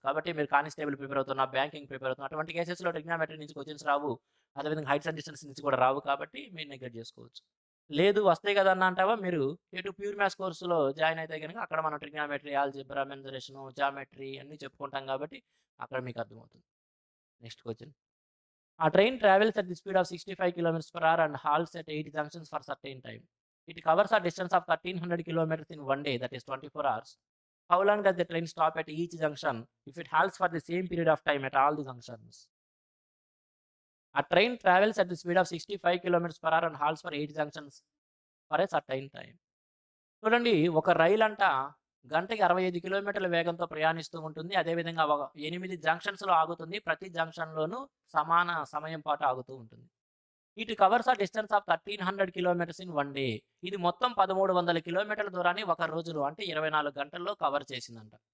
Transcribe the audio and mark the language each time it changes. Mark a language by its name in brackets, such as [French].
[Telugu] కాబట్టి మీరు constable prepare అవుతున్నా, బ్యాంకింగ్ ప్రిపేర్ అవుతున్నా, అటువంటి కేసెస్లో ట్రిగ్నామెట్రీ నుంచి క్వశ్చన్స్ రావు, అదేవిధంగా హైట్స్ అండ్ డిస్టెన్స్ నుంచి కూడా రావు. కాబట్టి మీరు నెగ్లెక్ట్ చేసుకోవచ్చు. లేదు వస్తాయి కదా అన్న అంటావా, మీరు ఎటు ప్యూర్ మ్యాథ్స్ కోర్సులో జాయిన్ అయితే కనుక అక్కడ మనం ట్రిగ్నామెట్రీ, ఆల్జిబ్రా, మెన్సురేషన్, జామెట్రీ అన్నీ చెప్పుకుంటాం కాబట్టి అక్కడ మీకు అర్థమవుతుంది. Next question. [English] ఆ train travels at the speed of 65 km/h and halts at 8 junctions for certain time. It covers a distance of 1300 km in one day, that is 24 hours. How long does the train stop at each junction if it halts for the same period of time at all the junctions? A train travels at the speed of 65 km/h and halts for 8 junctions for a certain time. [Telugu] చూడండి, ఒక రైలంట గంటకి 65 కిలోమీటర్ల వేగంతో ప్రయాణిస్తూ ఉంటుంది. అదేవిధంగా 8 జంక్షన్స్‌లో ఆగుతుంది. ప్రతి జంక్షన్‌లోనూ సమాన సమయం పాటు ఆగుతూ ఉంటుంది. [English] It covers a distance of 1300 kilometres in 1 day. [Telugu] ఇది మొత్తం 1300 కిలోమీటర్ల దూరాన్ని ఒక రోజులో అంటే 24 గంటల్లో కవర్ చేసిందంట.